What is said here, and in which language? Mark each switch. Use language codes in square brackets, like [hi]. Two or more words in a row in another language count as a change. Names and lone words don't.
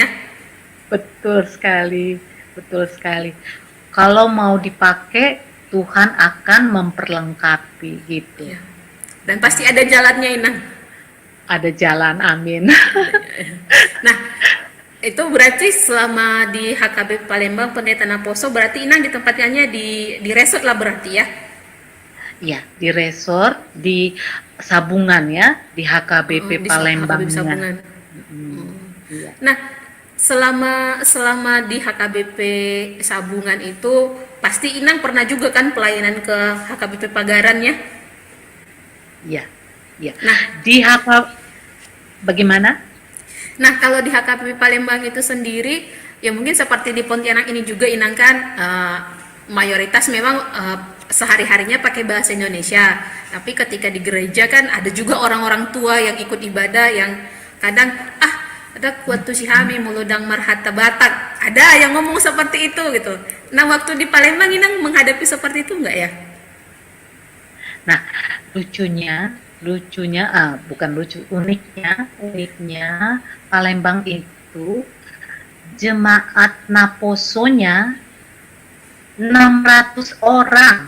[id] Betul sekali. Kalau mau dipakai, Tuhan akan memperlengkapi gitu. Ya. Dan pasti ada jalannya Inang. Ada jalan, amin. Nah, itu berarti selama di HKBP Palembang pendeta Naposo, berarti Inang ditempatkannya di resort lah berarti ya? Iya, di resort, di Sabungan ya, di HKBP Palembang. Iya. Nah, selama di HKBP Sabungan itu pasti Inang pernah juga kan pelayanan ke HKBP Pagaran ya? Iya. Nah, di bagaimana? Nah, kalau di HKBP Palembang itu sendiri ya mungkin seperti di Pontianak ini juga Inang kan mayoritas memang sehari-harinya pakai bahasa Indonesia. Tapi ketika di gereja kan ada juga orang-orang tua yang ikut ibadah yang kadang ada [bbc] kuatu sihami muludang marhata Batak, [id] ada yang ngomong seperti itu gitu. Nah, waktu di Palembang Inang menghadapi seperti itu enggak ya? Nah, uniknya Palembang itu jemaat Naposonya 600 orang.